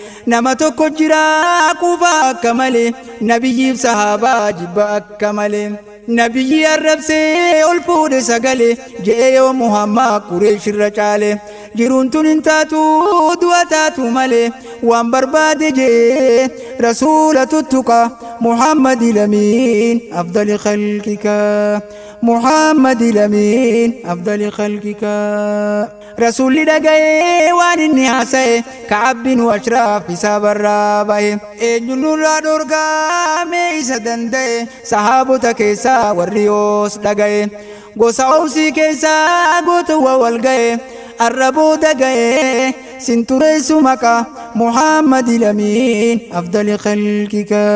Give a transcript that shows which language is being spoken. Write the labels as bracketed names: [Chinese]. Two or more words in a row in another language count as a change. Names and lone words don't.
[Oromo] nama tokko jira kufa akka malee nabiyyiif sahaabaa jibba akka malee nabiyyi arrabsee ol fuudhe sagale je'e yoo Muhammad Qureesh irra caale jiruun tun hin taatu du'a taatu malee waan barbaade je'e Rasuula tuttuqa Muhammad Lamiin [Arabic] أفضل خلقك. محمد الأمين أفضل خلقك. [Oromo] Rasuulli dhaga'ee waan inni haasa'e Ka'ab bin Ashraaf isaa barraa bahe. Eenyu nurraa dhorgaa mee isa danda'e sahaabota keessaa warri yoos dhaga'e. Gosa Awsii keessaa gootawwa wal ga'e arraboo dhaga'e sin tureessu maqa Muhammad Lamiin [Arabic] أفضل خلقك.